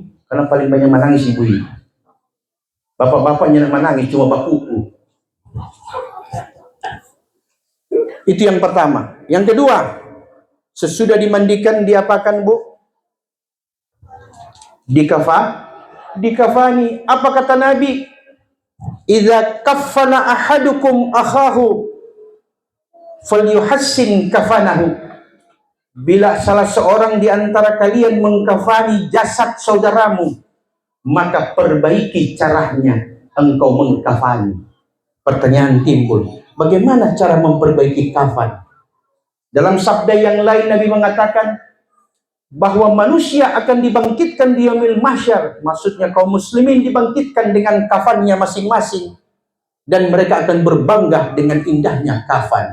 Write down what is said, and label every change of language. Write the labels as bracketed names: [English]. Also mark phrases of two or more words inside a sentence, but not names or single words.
[Indonesian] Karena paling banyak menangis ibu-ibu. Bapak-bapaknya menangis cuma bakuku. Itu yang pertama. Yang kedua, sesudah dimandikan diapakan, Bu? Dikafani. Apa kata Nabi? [Arabic] Idza kaffana ahadukum akhahu falyuhassin kafanahu. [Indonesian] Bila salah seorang di antara kalian mengkafani jasad saudaramu, maka perbaiki caranya engkau mengkafani. Pertanyaan timbul, bagaimana cara memperbaiki kafan? Dalam sabda yang lain Nabi mengatakan bahwa manusia akan dibangkitkan di yaumil mahsyar, maksudnya kaum muslimin dibangkitkan dengan kafannya masing-masing, dan mereka akan berbangga dengan indahnya kafan.